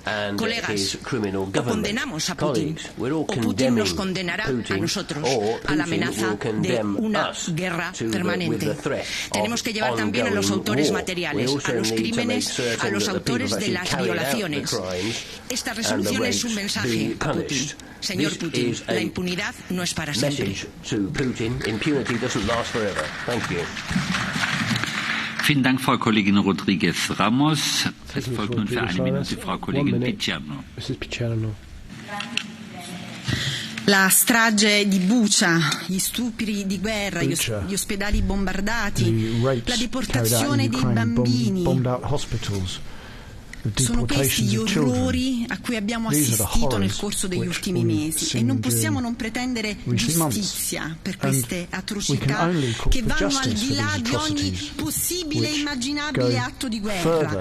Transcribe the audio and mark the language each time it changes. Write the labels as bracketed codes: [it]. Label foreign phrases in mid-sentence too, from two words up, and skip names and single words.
[es] Colegas, o condenamos a Putin, o Putin nos condenará a nosotros a la amenaza de una guerra permanente. Tenemos que llevar también a los autores materiales, a los crímenes, a los autores de las violaciones. Esta resolución es un mensaje a Putin. Señor Putin, la impunidad no es para siempre. [de] Vielen Dank, Frau Kollegin Rodriguez Ramos. Es folgt nun für eine Minute Frau Kollegin Picciano. [it] La strage di Bucha, gli stupri di guerra, gli ospedali bombardati, la deportazione dei bambini. Sono questi gli orrori a cui abbiamo assistito nel corso degli ultimi mesi e non possiamo non pretendere giustizia per queste atrocità che vanno al di là di ogni possibile e immaginabile atto di guerra.